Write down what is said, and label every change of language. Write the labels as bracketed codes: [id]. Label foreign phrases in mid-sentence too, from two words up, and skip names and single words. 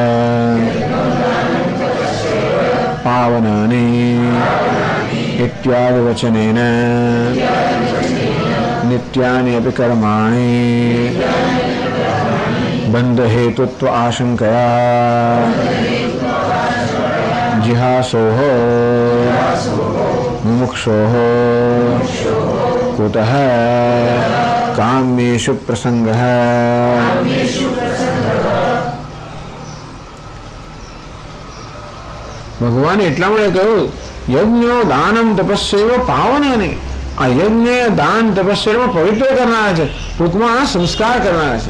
[sa] પાવનાની ઇત્યાદિ વચનેન નિત્યાની અપી કર્માણિ બંધ હેતુત્વ આશંકયા जिहासोः मुमुक्षोः कुतः काम्येषु प्रसंगः. [gu] ભગવાને એટલા માટે કહ્યું [sa] યજ્ઞો દાનમ તપસ્યૈવ પાવનાની. [gu] આ યજ્ઞ દાન તપસ્યા પવિત્ર કરનારા છે, ટૂંકમાં સંસ્કાર કરનારા છે.